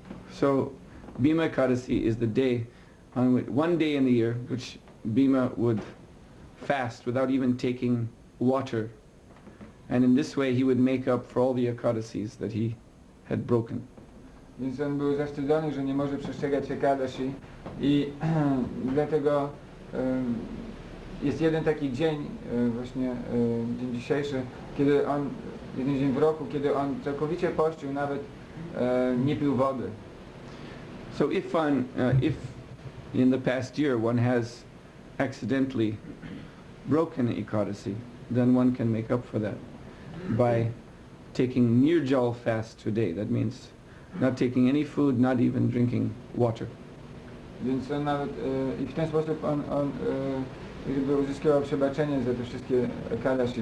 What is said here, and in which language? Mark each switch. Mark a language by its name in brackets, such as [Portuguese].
[English] So Bhima Ekadasi is the day, one day in the year, which Bhima would fast without even taking water. And in this way he would make up for all the Ekadasis that he had broken. [Polish] Więc on był zawstydzony, że nie może przestrzegać Ekadashi i dlatego jest jeden taki dzień, właśnie dzień dzisiejszy, kiedy on, jeden dzień w roku, kiedy on całkowicie pościł, nawet nie pił wody. [English] So if in the past year one has accidentally broken Ekadasi, then one can make up for that by taking Nirjal fast today. That means not taking any food, not even drinking water. [Polish] Więc on nawet i w ten sposób on jakby uzyskiwał przebaczenie za te wszystkie Ekadashi.